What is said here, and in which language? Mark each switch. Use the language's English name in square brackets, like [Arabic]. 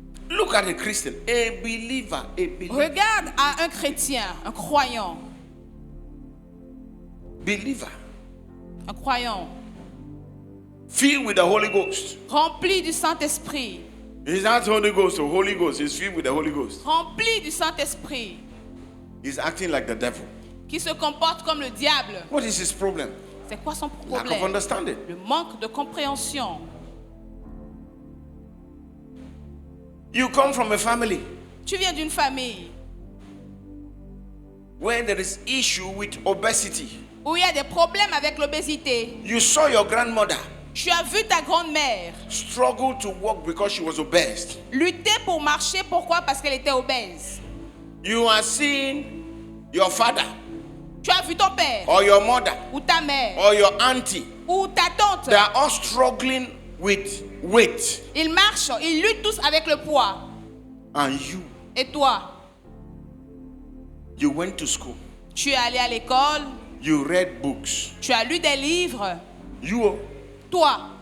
[English] Look at a Christian, a believer. [French] Regarde à un chrétien, un croyant, un croyant, [English] filled with the Holy Ghost. [French] rempli du Saint-Esprit, [English] He's not Holy Ghost, so Holy Ghost. He's filled with the Holy Ghost. [French] rempli du Saint-Esprit, [English] He's acting like the devil. [French] qui se comporte comme le diable. [English] What is his problem? [French] C'est quoi son [English] Lack of [French] problème? [English] understanding. [French] Le manque de compréhension. [English] You come from a family [French] Tu viens d'une famille [English] where there is issue with obesity. [French] où il y a des problèmes avec l'obésité. [English] You saw your grandmother [French] Tu as vu ta grand-mère [English] struggle to walk because she was obese. [French] lutter pour marcher. Pourquoi? Parce qu'elle était obèse. [English] You are seeing your father [French] Tu as vu ton père [English] or your mother [French] ou ta mère [English] or your auntie. [French] ou ta tante. [English] They are all struggling with weight. [French] Ils marchent, ils luttent tous avec le poids. [English] And you [French] Et toi, [English] went to school. [French] tu es allé à l'école, [English] You read books. [French] tu as lu des livres. [English] You [French] Toi,